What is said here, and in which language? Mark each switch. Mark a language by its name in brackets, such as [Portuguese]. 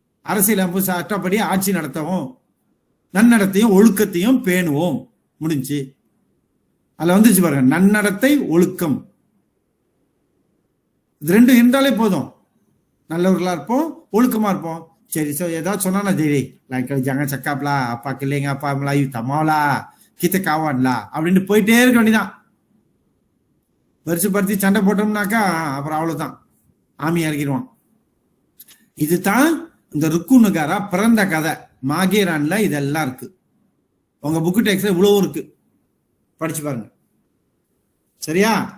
[Tamil] அரசியலமைப்பு சட்டப்படி ஆட்சி நடத்தவும், நன்னடத்தையும் ஒழுக்கத்தையும் பேணுவோம். முடிஞ்சு. அதுல வந்துச்சு பாருங்க, நன்னடத்தை ஒழுக்கம். இது ரெண்டும் இருந்தாலே போதும், நல்லவர்களா இருப்போம், ஒழுக்கமா இருப்போம். சரி, ஏதாவது சொன்னா சரி, [Malay] jangan cakap lah apa keling apa Melayu, tak mau lah, kita kawan lah [Tamil] அப்படின்னு போயிட்டே இருக்க வேண்டியதான். வருஷப்படுத்தி சண்டை போட்டோம்னாக்கா அப்புறம் அவ்வளவுதான், ஆமி இறக்கிடுவான். இதுதான் இந்த ருக்கு நகாரா பிறந்த கதை. மாகேரான்ல இதெல்லாம் இருக்கு. உங்க புக்கு டெக்ஸ்ட்ல இவ்வளவு இருக்கு, படிச்சு பாருங்க. சரியா?